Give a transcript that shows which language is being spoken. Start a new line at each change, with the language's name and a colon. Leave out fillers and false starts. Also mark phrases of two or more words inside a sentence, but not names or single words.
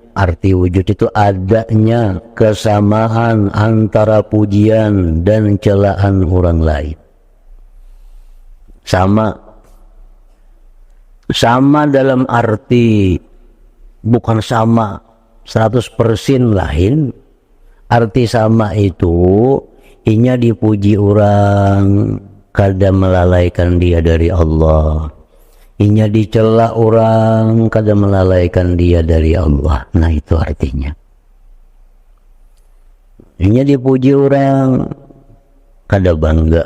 Banjar: Arti wujud itu adanya kesamaan antara pujian dan celaan orang lain. Sama dalam arti bukan sama 100% lain. Arti sama itu inya dipuji orang, kada melalaikan dia dari Allah. Inya dicela orang, kada melalaikan dia dari Allah. Nah itu artinya. Inya dipuji orang, kada bangga.